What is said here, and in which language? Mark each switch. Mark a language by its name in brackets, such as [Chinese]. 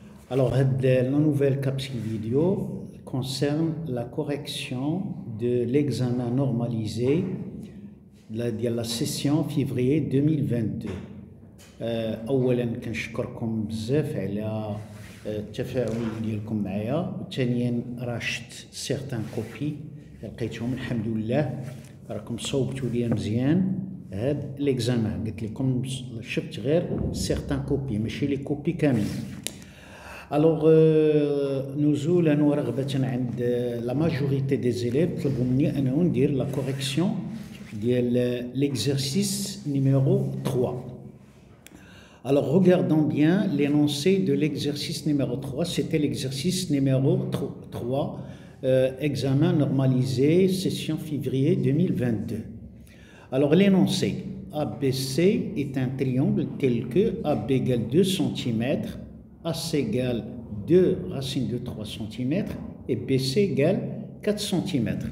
[French] Alors, la nouvelle capsule vidéo concerne la correction de l'examen normalisé de la session février 2022. [Arabic] أولاً كنشكركم بزاف على التفاعل ديالكم معايا، وثانياً راه شفت سيغتان كوبي لقيتهم الحمد لله، راكم صوبتوا ليا مزيان هاد ليكزامان. قلت لكم شفت غير سيغتان كوبي ماشي لي كوبي كاملين. الوغ نزولا ورغبة عند لا ماجوريتي دي زيليف طلبوا مني انه ندير لا كوريكسيون ديال ليكزercice numéro 3. [French] Alors, regardons bien l'énoncé de l'exercice numéro 3. C'était l'exercice numéro 3, examen normalisé, session février 2022. Alors, l'énoncé ABC est un triangle tel que AB égale 2 cm, AC égale 2 racine de 3 cm et BC égale 4 cm.